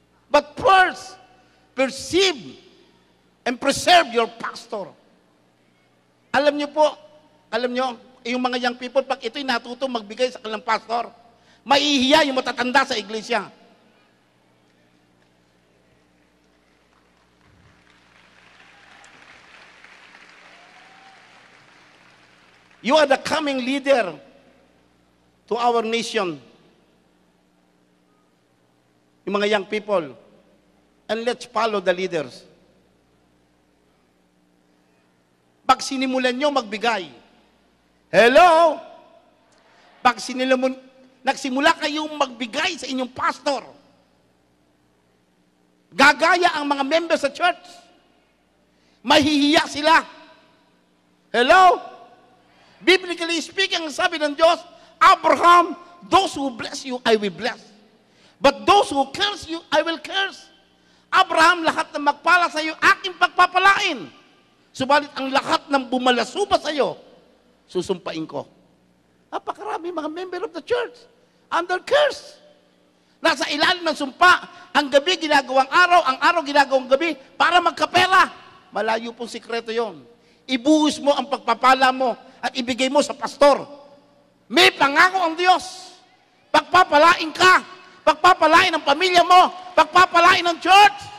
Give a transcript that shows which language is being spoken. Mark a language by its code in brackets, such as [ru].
[en] But first, perceive and preserve your pastor. [tl] Alam niyo po, yung mga [en] young people, [tl] pag ito'y natuto magbigay sa kanilang pastor, maihiya yung matatanda sa iglesia. [en] You are the coming leader to our nation. [tl] Yung mga [en] young people. And let's follow the leaders. [tl] Pag sinimulan nyo magbigay, hello? Pag nagsimula kayong magbigay sa inyong pastor, gagaya ang mga members sa church. Mahihiya sila. Hello? [en] Biblically speaking, [tl] sabi ng Diyos, [en] Abraham, those who bless you, I will bless. But those who curse you, I will curse. [tl] Abraham, lahat na magpala sa iyo, aking pagpapalain. Subalit ang lahat ng bumalasuba sa iyo, susumpain ko. Napakarami mga [en] member of the church under curse. [tl] Nasa ilalim ng sumpa, ang gabi ginagawang araw, ang araw ginagawang gabi, para magkapera. Malayo pong sikreto yon. Ibuhos mo ang pagpapala mo at ibigay mo sa pastor. May pangako ang Diyos. Pagpapalain ka, pagpapalain ang pamilya mo, pagpapalain ng church.